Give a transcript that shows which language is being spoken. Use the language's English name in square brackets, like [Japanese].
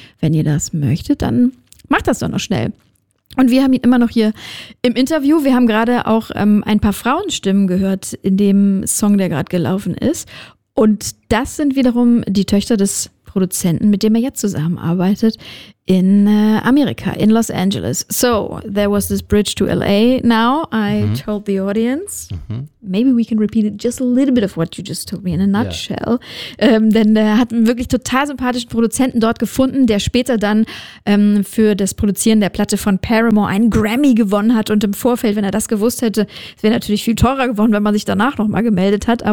[German] Wenn ihr das möchtet, dann macht das doch noch schnell. Und wir haben ihn immer noch hier im Interview. Wir haben gerade auch ein paar Frauenstimmen gehört in dem Song, der gerade gelaufen ist. Und das sind wiederum die Töchter des Produzenten, mit dem er jetzt zusammenarbeitet in Amerika, in Los Angeles. [English] So, there was this bridge to LA now. I told the audience, maybe we can repeat it just a little bit of what you just told me in a nutshell. Yeah. [German] Denn er hat einen wirklich total sympathischen Produzenten dort gefunden, der später dann für das Produzieren der Platte von Paramore einen Grammy gewonnen hat. Und im Vorfeld, wenn er das gewusst hätte, es wäre natürlich viel teurer geworden, wenn man sich danach nochmal gemeldet hat.